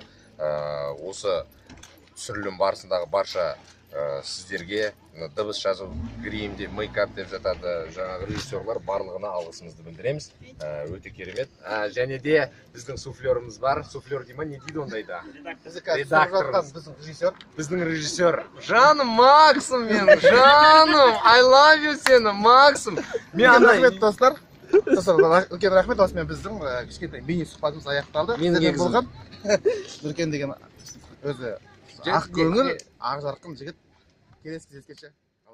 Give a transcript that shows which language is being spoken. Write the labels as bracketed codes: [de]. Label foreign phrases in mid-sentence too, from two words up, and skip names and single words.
[kk] Осы түсірілім барысындағы барша сіздерге дыбыс жазу, грим деп, мейкап деп жатады жаңағы режиссерлар, барлығына алғысымызды білдіреміз. Өте керемет. Және де біздің суфлеріміз бар. Суфлер дей ма, не дейді ондайда? Редакторымыз. Біздің режиссер. Біздің режиссер. Жаным, Максым мен, жаным, [en] I love you сені, Максым. [kk] Рахмет достар. Үлкен рахмет, осымен біздің кішкентай мини сұхбатымыз аяқталды. Болған Нұркен деген өзі ақ көңіл, ақ жарқын жігіт. Келесі кездескенше.